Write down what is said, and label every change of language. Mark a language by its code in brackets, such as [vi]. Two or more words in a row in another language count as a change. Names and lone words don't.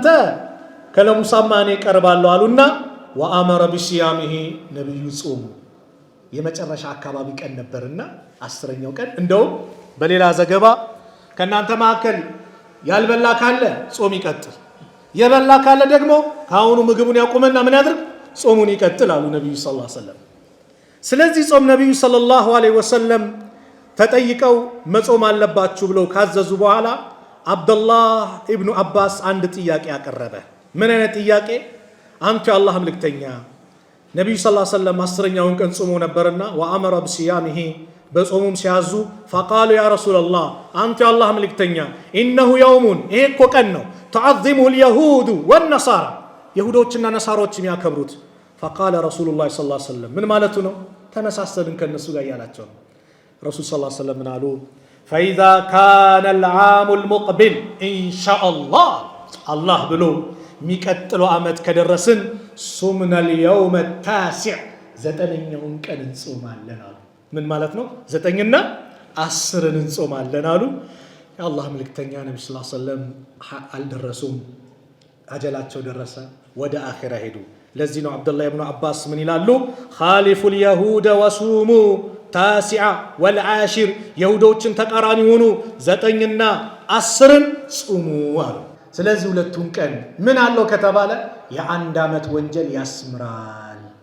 [am] ከለሙሳማ እኔ ቀርባለሁ አሉና [ar] وأمر بصيامه [am] ነብዩ ጾሙ የመጨረሻ አካባቢ ቀን ነበርና አስረኛው ቀን እንደው በሌላ ዘገባ ከናንተ መካከል ያልበላ ካለ ጾም ይቀጥል የበላ ካለ ደግሞ ካሁኑ ምግቡን ያቆመና ምን ያድርግ ጾሙን ይቀጥል አሉ ነብዩ [ar] صلى الله عليه وسلم [am] ስለዚህ ጾም ነብዩ [ar] صلى الله عليه وسلم [am] ተጠይቀው መጾም አለባችሁ ብለው ካዘዙ በኋላ አብዱላህ ኢብኑ አባስ አንድ ጥያቄ አቀረበ ምን አይነት ጥያቄ አንተ አላህ መልእክተኛ ነብዩ [ar] صلى الله عليه وسلم [am] አስረኛውን ቀን ጾሙ ነበርና [ar] وأمر بصيامه [am] በጾሙም ሲያዙ [ar] فقالوا يا رسول الله [am] አንተ አላህ መልእክተኛ [ar] انه يوم [am] ይሄ እኮ ቀን ነው [ar] تعظمه اليهود والنصارى [am] ይሁዶችና ነሳሮች የሚያከብሩት [ar] فقال رسول الله صلى الله عليه وسلم [am] ምን ማለቱ ነው ተመሳሰልን ከነሱ ጋር ያላቸው ረሱል [ar] صلى الله عليه وسلم [am] ምን አሉ [ar] فاذا كان العام المقبل ان شاء الله الله [am] ብሎ የሚቀጥለው አመት ከደረስን ሱምና [ar] اليوم التاسع [am] ዘጠነኛውን ቀን እንጾማለን አሉ ምን ማለት ነው ዘጠኝና አስርን እንጾማለን አሉ የአላህ መልእክተኛ ነብዩ [ar] صلى الله عليه وسلم [am] አልደረሱም አጀላቸው ደረሰ ወደ አኺራ ሄዱ ለዚህ ነው አብዱላህ ኢብኑ አባስ ምን ይላሉ [ar] خالفوا اليهود وصوموا التاسع والعاشر [am] የሁዶችን ተቃራኒ ሆኑ ዘጠኝና አስርን ጾሙ አሉ ስለዚህ ሁለቱን ቀን ምን አለው ከተባለ የአንድ አመት ወንጀል ያስምራል